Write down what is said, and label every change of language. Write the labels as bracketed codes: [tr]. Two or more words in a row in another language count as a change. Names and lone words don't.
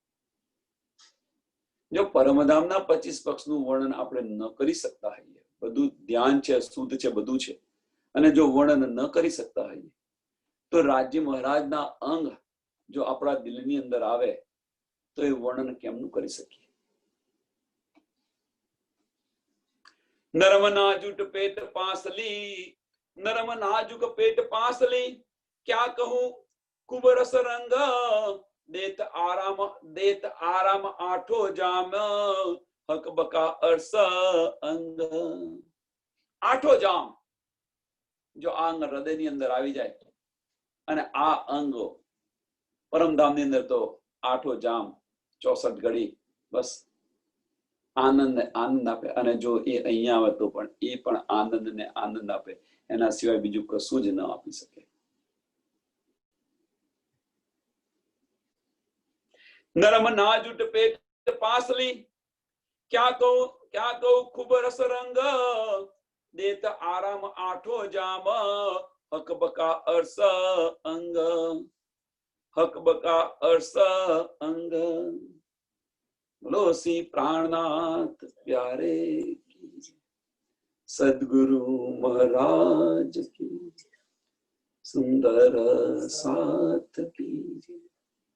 [gu] જો પરમધામના 25 પક્ષનું વર્ણન આપણે ન કરી શકતા હોઈએ, બધું ધ્યાન છે, શુદ્ધ છે, બધું છે, અને જો વર્ણન ન કરી શકતા હોઈએ તો રાજ્ય મહારાજના અંગ જો આપણા દિલની અંદર આવે તો એ વર્ણન કેમનું કરી શકીએ? નરમ નાજુક પેટ પાંસલી, નરમ નાજુક પેટ પાંસલી, [hi] क्या कहूं खूब रस रंग, देत आराम आठो जाम, हक बका अरस अंग. [gu] આઠો જામ જો આ અંગ હૃદયની અંદર આવી જાય, અને આ અંગો પરમધામની અંદર તો આઠો જામ 64 ઘડી બસ આનંદ આપે. અને જો એ અહીંયા આવે તો પણ એ પણ આનંદ આપે, એના સિવાય બીજું કશું જ ન આપી શકે. નરમ નાજુક પેટ પાંસલી, [hi] क्या કહું खूब रस रंग, देत आराम आठो जाम, हक बका अरस अंग, हक बका अरस अंग. बोलो श्री प्राणनाथ प्यारे की, सदगुरु महाराज की, सुंदर साथ की.